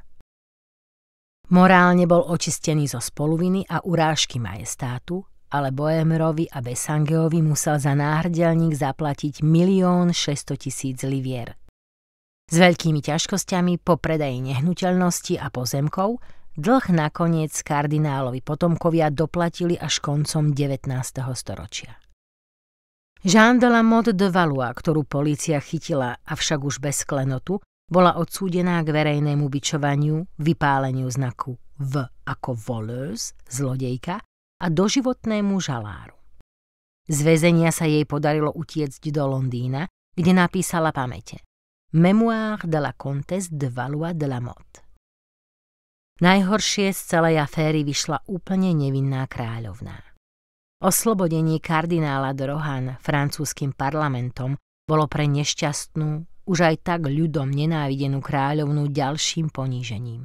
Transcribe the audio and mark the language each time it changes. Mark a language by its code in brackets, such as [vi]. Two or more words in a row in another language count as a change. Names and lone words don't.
[sk] Morálne bol očistený zo spoluviny a urážky majestátu, ale Bohémerovi a Bessangeovi musel za náhrdelník zaplatiť 1 600 000 livier. S veľkými ťažkosťami po predaji nehnuteľnosti a pozemkov dlh nakoniec kardinálovi potomkovia doplatili až koncom 19. storočia. Jeanne de la Motte de Valois, ktorú polícia chytila, avšak už bez klenotu, bola odsúdená k verejnému bičovaniu, vypáleniu znaku V ako voleuse, zlodejka, a doživotnému žaláru. Z väzenia sa jej podarilo utiecť do Londýna, kde napísala pamäte Mémoire de la Comtesse de Valois de la Motte. Najhoršie z celej aféry vyšla úplne nevinná kráľovná. Oslobodenie kardinála de Rohan francúzskym parlamentom bolo pre nešťastnú, už aj tak ľudom nenávidenú kráľovnú ďalším ponížením.